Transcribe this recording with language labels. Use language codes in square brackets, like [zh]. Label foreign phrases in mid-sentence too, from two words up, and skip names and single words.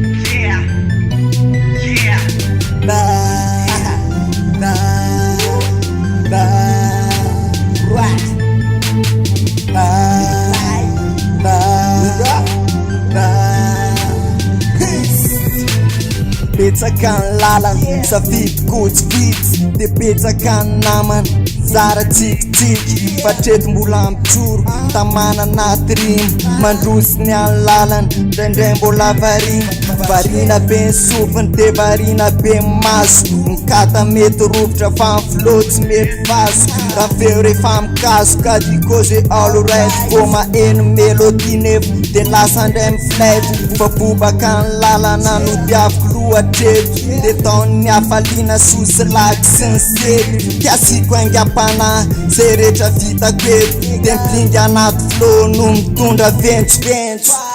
[mg] Yeah. Yeah. Na, na, na, ra! Na, na, na. Peace. Betsaka ny lalana, safidy kotsivitsy, de betsaka ny namana, zara tsikitsiky. Fa treto mbola mijoro, tamana anaty rimy, mandroso ny any lalana, ndraindray mbola variana. Variana be ny sofiny, de variana be ny maso. Ny kata mety rovitra, fa ny flow tsy mety vaso. Raha feo rehefa mikaso, ka dikôze [en] all right. [mg] Vao maheno melody nefa, de lasa ndray miflety. Fa bobaka ny lalana no diaviko lohatreto, de taon'ny hafaliana sosy laky sy ny sety. Tiasiko haingam-panahy, zay rehetra vitako eto, de mipinga anaty flow no mitondra ventsoventso.